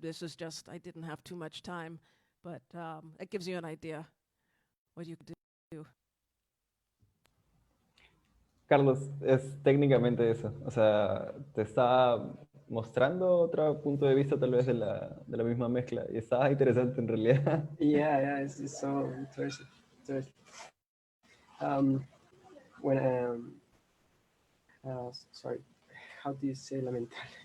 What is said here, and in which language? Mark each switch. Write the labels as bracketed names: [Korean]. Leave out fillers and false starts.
[English] This is just, I didn't have too much time, but it gives you an idea what you could do. [Spanish] Carlos, es técnicamente eso. O sea, te está mostrando otro punto de vista tal vez de la misma mezcla. Y está interesante en realidad. [English] Yeah, it's so interesting. Sorry, how do you say lamentable?